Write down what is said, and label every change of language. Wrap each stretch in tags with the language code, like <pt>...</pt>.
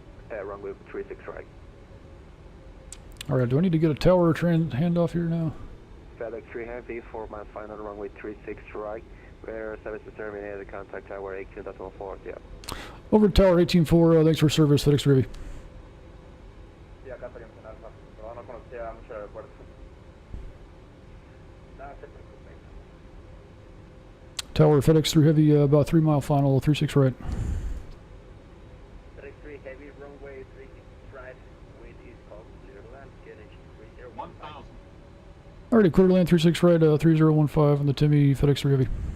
<en>Runway 36 right. Alright, do I need to get a tower handoff here now? FedEx 3 Heavy, 4 miles final, runway 36 right. Where service is terminated, contact tower 18.14, yeah. Over to tower 18.4, thanks for service, FedEx 3 Heavy.</en> <es>Sí, acá estaríamos en alfa, pero no conocía mucho el aeropuerto. Nada, se preocupe.</es> <en>Tower FedEx 3 Heavy, about 3 mile final, 36 right. FedEx 3 Heavy, runway 36 right, wind is calm, clear to land, QNH 3015. 1,000. Alrighty, clear to land 36 right, 3015 on the Timmy FedEx 3 Heavy.</en>